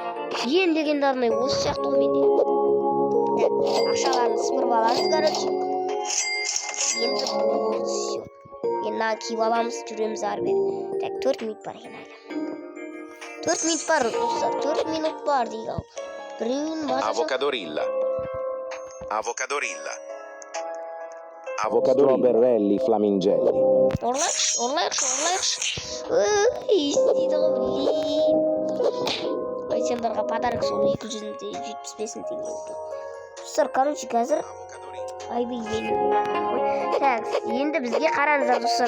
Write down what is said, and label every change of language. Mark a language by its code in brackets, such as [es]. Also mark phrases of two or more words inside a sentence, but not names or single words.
[kk] Ең легендарный осы сияқты ғой менде. Так, ақшаларын сыпырып аламыз, короче. Енді болды все. Енді киіп аламыз, жүреміз ары бері. Так, 4 минут бар екен әлі. 4 минут бар, достар. 4 минут бар дейді ал. Біреуін басып. Avocadorilla. Avocadorilla. Strawberry flamingelli. Орлайықшы. Естейді ғой, блин. Ой, сендерға подарок сол 275 теңге. Достар, короче, қазір Так, енді бізге қараңыздар, достар.